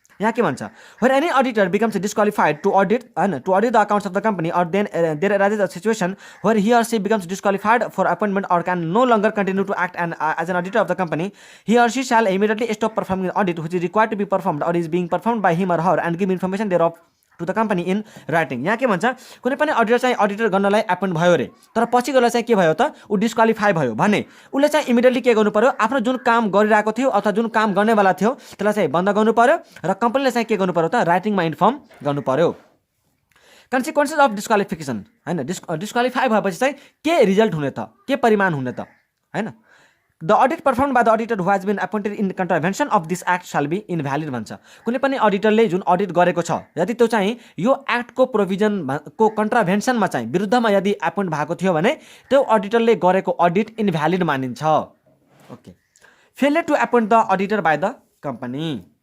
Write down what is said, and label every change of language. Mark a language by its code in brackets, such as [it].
[ne] यहाँ के भन्छ, [en] when any auditor becomes disqualified to audit the accounts of the company or then there arises a situation where he or she becomes disqualified for appointment or can no longer continue to act as an auditor of the company, he or she shall immediately stop performing the audit which is required to be performed or is being performed by him or her and give information thereof to the company in writing. [ne] यहाँ के भन्छ, कुनै पनि auditor चाहिँ auditor गर्नलाई appoint भयो अरे, तर पछि गएर चाहिँ के भयो त, ऊ डिस्क्वालिफाई भयो भने उसले चाहिँ इमिडिएटली के गर्नु पर्यो, आफ्नो जुन काम गरिरहेको थियो अथवा जुन काम गर्नेवाला थियो त्यसलाई चाहिँ बन्द गर्नु पर्यो र कम्पनीले चाहिँ के गर्नु पर्यो त, राइटिङमा इन्फर्म गर्नु पर्यो। कन्सिक्वेन्सेस अफ डिस्क्वालिफिकेसन हैन, डिस्क्वालिफाई भएपछि चाहिँ के रिजल्ट हुने त, के परिमाण हुने त हैन। [en] the audit perform by the auditor who has been appointed in contravention of this act shall be invalid [ne] भन्छ। कुनै पनि अडिटरले जुन अडिट गरेको छ यदि त्यो चाहिँ यो एक्टको प्रोभिजनको कन्ट्राभेन्सनमा चाहिँ विरुद्धमा यदि एपोइन्ट भएको थियो भने त्यो अडिटरले गरेको अडिट इनभ्यालिड मानिन्छ। [en] Okay, failure to appoint the auditor by the company.